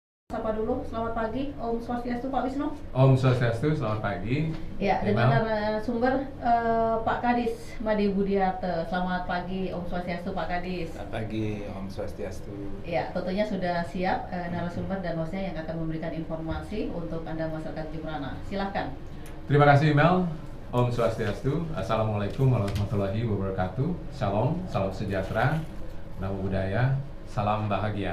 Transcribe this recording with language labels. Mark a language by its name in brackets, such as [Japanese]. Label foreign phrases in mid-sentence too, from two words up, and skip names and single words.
[Indonesian] Sapa dulu, selamat pagi, [Sanskrit] Om Swastiastu [Indonesian] Pak Wisnu. [Sanskrit] Om Swastiastu, [Indonesian] selamat pagi. Ya, dengan narasumber Pak Kadis Made Budiarte. Selamat pagi [Sanskrit] Om Swastiastu [Indonesian] Pak Kadis. Selamat pagi [Sanskrit] Om Swastiastu. [Indonesian] Ya, tentunya sudah siap narasumber dan hostnya yang akan memberikan informasi untuk Anda masyarakat Jembrana. Silahkan. Terima kasih Mel. [Sanskrit] Om Swastiastu. [Arabic] السلام عليكم ورحمة الله وبركاته. [Indonesian] Shalom, salam sejahtera, [Pali] namo buddhaya, [Indonesian] salam bahagia.